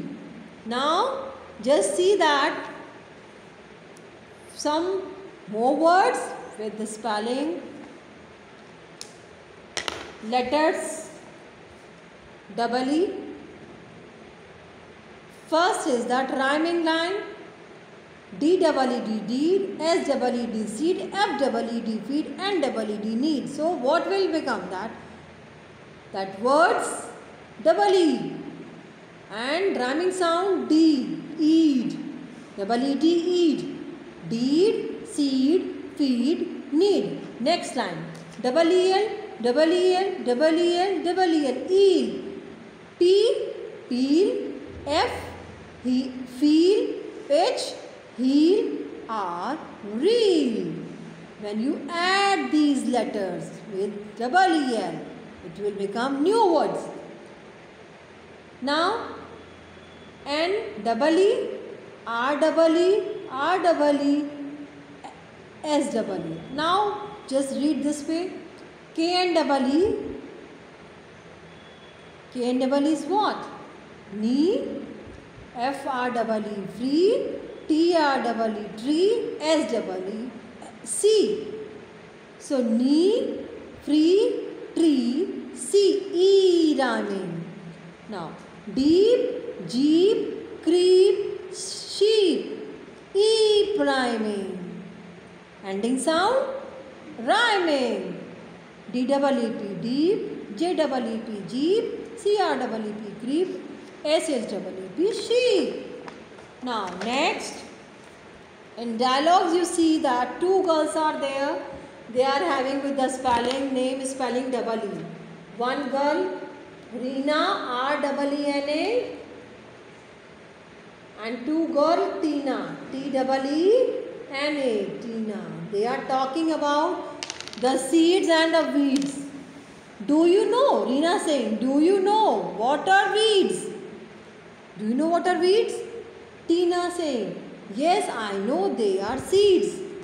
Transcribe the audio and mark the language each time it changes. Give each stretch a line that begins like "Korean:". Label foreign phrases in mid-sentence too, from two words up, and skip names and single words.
English: Now just see that some more words with the spelling. Letters E-E. First is that rhyming line. D-E-E-D, deed, S-E-E-D, seed, F-E-E-D, feed, N-E-E-D, need. So what will become that? That words E-E. And rhyming sound D, eed, E-E-D, eed. Deed, seed, feed, need. Next line. E-E-L, E-E-L, E-E-L, E-E-L, eel. P, peel, F, he, feel, H, heel, R, reel. When you add these letters with E-E-L, it will become new words. Now, N-E-E, R-E-E, R-E-E, S-E-E. Now, just read this way. K-N-E-E. K-N-E-E is what? Knee. F-R-E-E, free. T-R-E-E, tree. S-E-E, see. So, knee, free, tree, see. E rhyming. Now, deep, jeep, creep, sheep. E rhyming. Ending sound, rhyming. D-E-E-P, deep, J-E-E-P, jeep, C-R-E-E-P, creep, S-H-E-E-P, sheep. Now, next, in dialogues you see that two girls are there. They are having with the spelling, name spelling E-E. One girl, Reena, R-E-E-N-A, and two girl, Tina, T-E-E-N-A, Tina. They are talking about the seeds and the weeds. Do you know? Reena saying, do you know what are weeds? Do you know what are weeds? Tina saying, Yes, I know they are seeds.